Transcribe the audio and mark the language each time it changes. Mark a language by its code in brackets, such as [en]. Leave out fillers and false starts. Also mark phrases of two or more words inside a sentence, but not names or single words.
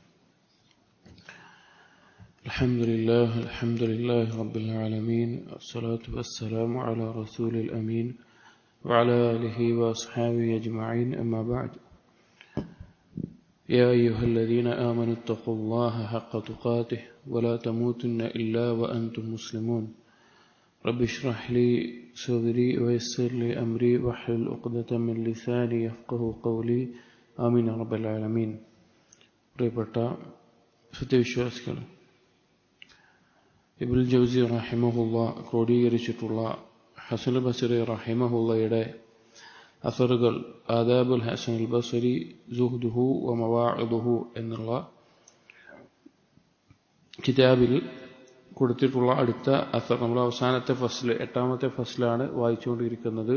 [ar] الحمد لله رب العالمين، والصلاة والسلام على رسول الأمين وعلى آله وأصحابه أجمعين، أما بعد. يا أيها الذين آمنوا اتقوا الله حق تقاته ولا تموتن إلا وأنتم مسلمون. رب اشرح لي صدري ويسر لي أمري واحلل عقدة من لساني يفقهوا قولي. آمين رب العالمين. [ml] പ്രിയപ്പെട്ട സത്യവിശ്വാസികൾ, ഇബ്നുൽ ജൗസി റഹിമഹുള്ള ക്രോഡീകരിച്ചിട്ടുള്ള ഹസൻ ബസരി റഹിമഹുള്ളയുടെ അസറുകൾ ആദാബുൽ ഹസൻ അൽ ബസരി സുഹ്ദുഹു വ മവാഇദുഹു എന്നുള്ള കിതാബിൽ കൊടുത്തിട്ടുള്ള അടുത്ത അസർ, നമ്മൾ അവസാനത്തെ ഫസ്ൽ 8ാമത്തെ ഫസ്ലാണ് വായിച്ചുകൊണ്ടിരിക്കുന്നത്.